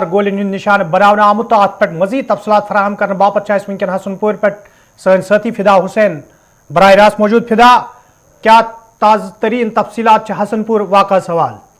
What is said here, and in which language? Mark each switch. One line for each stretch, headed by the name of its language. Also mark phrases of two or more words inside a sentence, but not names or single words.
Kashmiri: گولین ہند نشانہ بناونہ آمت تو ات پہ مزید تفصیلات فراہم کرنے باپت ونکن حسن پور پہ سن ساتھی فدا حسین براہ راست موجود فدا کیا تازہ ترین تفصیلات حسن پور واقع سوال